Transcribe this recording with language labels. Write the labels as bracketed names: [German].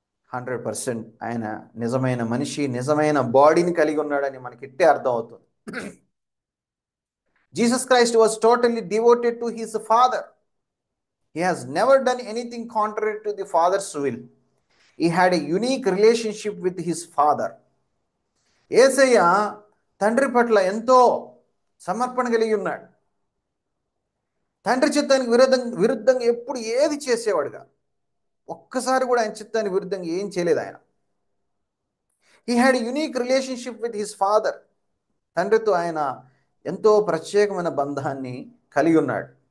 [Telugu] 100% ఆయన నిజమైన మనిషి, నిజమైన బాడీని కలిగి ఉన్నాడని మనకి ఇట్టే అర్థం అవుతుంది. [English] Jesus Christ was totally devoted to his father. He has never done anything contrary to the Father's will. He had a unique relationship with his father. [Telugu] యేసయ్య తండ్రి పట్ల ఎంతో సమర్పణ కలిగి ఉన్నాడు. తండ్రి చిత్తానికి విరుద్ధంగా ఎప్పుడు ఏది చేసేవాడుగా, ఒక్కసారి కూడా ఆయన చిత్తానికి విరుద్ధంగా ఏం చేయలేదు ఆయన. [English] He had unique relationship with his father. [Telugu] తండ్రితో ఆయన ఎంతో ప్రత్యేకమైన బంధాన్ని కలిగి ఉన్నాడు.